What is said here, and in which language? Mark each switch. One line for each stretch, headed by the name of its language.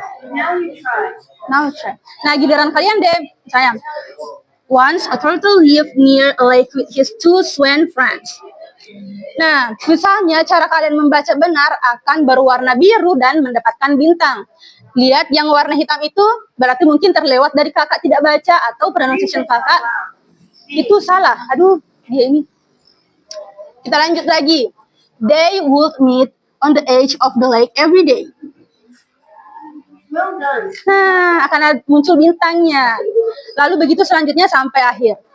English: Now you try.
Indonesian: Nah, giliran kalian deh, misalnya.
English: Once, a turtle lived near a lake with his two swan friends.
Indonesian: Nah, misalnya cara kalian membaca benar akan berwarna biru dan mendapatkan bintang. Lihat yang warna hitam itu berarti mungkin terlewat dari kakak tidak baca atau pronunciation kakak itu salah. Aduh, dia ini. Kita lanjut lagi.
English: They would meet on the edge of the lake every day. Well done.
Indonesian: Nah, akan muncul bintangnya. Lalu begitu selanjutnya sampai akhir.